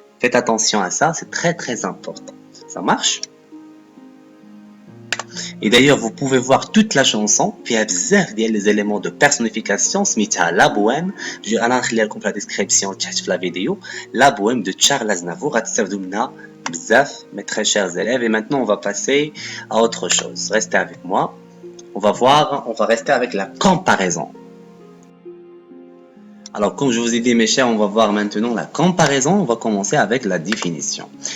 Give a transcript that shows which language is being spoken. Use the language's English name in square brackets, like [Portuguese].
[French] Faites attention à ça, c'est très très important. Ça marche? Et d'ailleurs, vous pouvez voir toute la chanson. [Arabic] فيها بزاف ديال [French] les éléments de personnification سميتها La Bohème. [Arabic] أنا نخليها لكم في la description تحت في la vidéo. [French] La Bohème de Charles Aznavour. [Arabic] غتستافدوا منها بزاف [French] mes très chers élèves. Et maintenant, on va passer à autre chose. Restez avec moi. On va rester avec la comparaison. Alors, comme je vous ai dit, mes chers, on va voir maintenant la comparaison. On va commencer avec la définition.